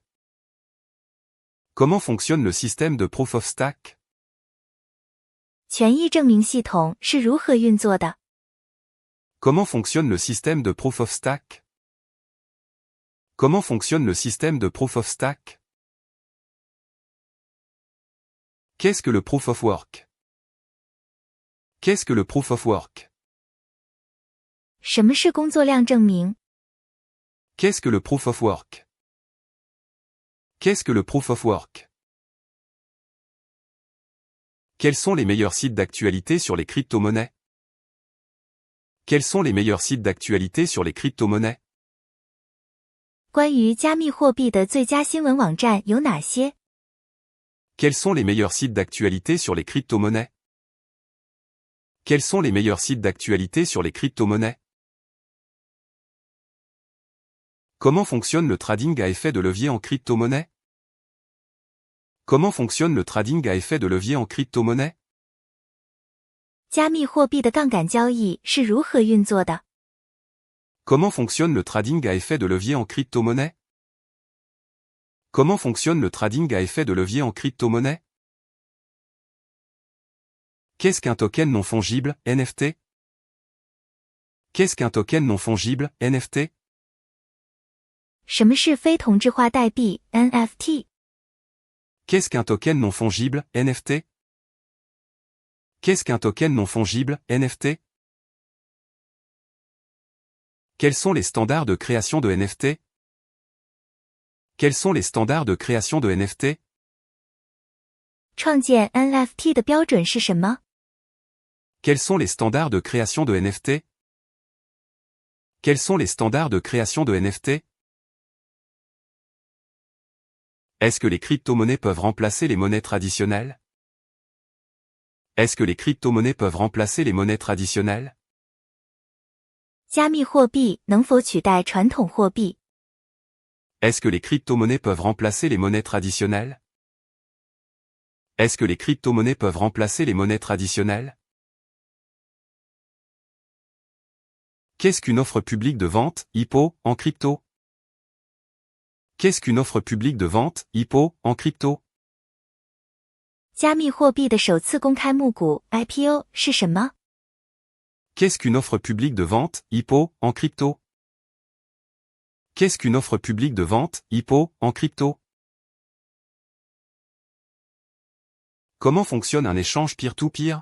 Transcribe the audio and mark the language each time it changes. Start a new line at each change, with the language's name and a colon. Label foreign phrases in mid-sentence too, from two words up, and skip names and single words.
French: Comment fonctionne le système de
English: Proof of Stake?
Chinese: 权益证明系统是如何运作的？
French: Comment fonctionne le système de
English: Proof of Stake?
French: Comment fonctionne le système de
English: Proof of Stake?
French: Qu'est-ce que le
English: Proof of Work?
French: Qu'est-ce que le
English: Proof of Work?
Chinese: 什么是工作量证明？
French: Qu'est-ce que le
English: Proof of Work?
French: Qu'est-ce que le
English: Proof of Work?
French: Quels sont les meilleurs sites d'actualité sur les crypto-monnaies? Quels sont les meilleurs sites d'actualité sur les crypto-monnaies?
Chinese: 关于加密货币的最佳新闻网站有哪些？
French: Quels sont les meilleurs sites d'actualité sur les crypto-monnaies? Quels sont les meilleurs sites d'actualité sur les crypto-monnaies? Comment fonctionne le trading à effet de levier en crypto-monnaie? Comment fonctionne le trading à effet de levier en crypto-monnaie?
Chinese: 加密货币的杠杆交易是如何运作的？
French: Comment fonctionne le trading à effet de levier en crypto-monnaie? Comment fonctionne le trading à effet de levier en crypto-monnaie? Qu'est-ce qu'un token non fongible, NFT? Qu'est-ce qu'un token non fongible, NFT?
Chinese: 什么是非同质化代币 NFT？
French: Qu'est-ce qu'un token non fongible, NFT? Qu'est-ce qu'un token non fongible, NFT? Quels sont les standards de création de NFT? Quels sont les standards de création de NFT?
Chinese: 创建 NFT 的标准是什么？
French: Quels sont les standards de création de NFT? Quels sont les standards de création de NFT? Est-ce que les crypto-monnaies peuvent remplacer les monnaies traditionnelles? Est-ce que les crypto-monnaies peuvent remplacer les monnaies traditionnelles?
Chinese: 加密货币能否取代传统货币？
French: Est-ce que les crypto-monnaies peuvent remplacer les monnaies traditionnelles? Est-ce que les crypto-monnaies peuvent remplacer les monnaies traditionnelles? Qu'est-ce qu'une offre publique de vente, IPO, en crypto? Qu'est-ce qu'une offre publique de vente, IPO, en crypto?
Chinese: 加密货币的首次公开募股 IPO 是什么？
French: Qu'est-ce qu'une offre publique de vente, IPO, en crypto? Qu'est-ce qu'une offre publique de vente, IPO, en crypto? Comment fonctionne un échange peer-to-peer?